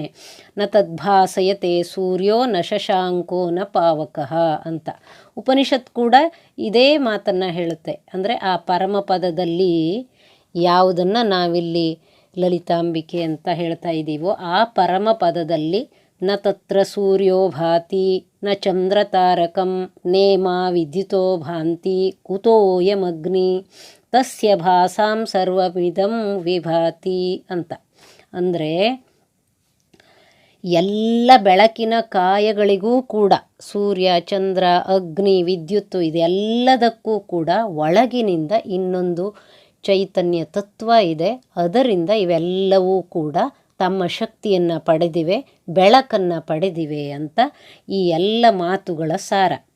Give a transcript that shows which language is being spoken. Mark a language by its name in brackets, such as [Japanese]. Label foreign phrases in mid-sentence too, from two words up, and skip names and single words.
[Sanskrit] ನ ತದ್ಭಾಸಯತೆ ಸೂರ್ಯೋ ನ ಶಶಾಂಕೋ ನ ಪಾವಕಃ ಅಂತ. [Kannada] ಉಪನಿಷತ್ ಕೂಡ ಇದೇ ಮಾತನ್ನು ಹೇಳುತ್ತೆ. ಅಂದರೆ ಆ ಪರಮಪದದಲ್ಲಿ ಯಾವುದನ್ನು ನಾವಿಲ್ಲಿ ಲಲಿತಾಂಬಿಕೆ ಅಂತ ಹೇಳ್ತಾ ಇದ್ದೀವೋ ಆ ಪರಮಪದದಲ್ಲಿ [Sanskrit] ನ ತತ್ರ ಸೂರ್ಯೋ ಭಾತಿ ನ ಚಂದ್ರ ತಾರಕಂ ನೇಮ ವಿದ್ಯುತೋ ಭಾಂತಿ ಕುತೋಯಮಗ್ನಿ ತಸ್ಯ ಭಾಸಾಂ ಸರ್ವಮಿದಂ ವಿಭಾತಿ ಅಂತ. [Kannada] ಅಂದರೆ ಎಲ್ಲ ಬೆಳಕಿನ ಕಾಯಗಳಿಗೂ ಕೂಡ ಸೂರ್ಯ, ಚಂದ್ರ, ಅಗ್ನಿ, ವಿದ್ಯುತ್ತು ಇದೆಲ್ಲದಕ್ಕೂ ಕೂಡ ಒಳಗಿನಿಂದ ಇನ್ನೊಂದು ಚೈತನ್ಯ ತತ್ವ ಇದೆ. ಅದರಿಂದ ಇವೆಲ್ಲವೂ ಕೂಡ ತಮ್ಮ ಶಕ್ತಿಯನ್ನು ಪಡೆದಿವೆ, ಬೆಳಕನ್ನು ಪಡೆದಿವೆ ಅಂತ ಈ ಎಲ್ಲ ಮಾತುಗಳ ಸಾರ.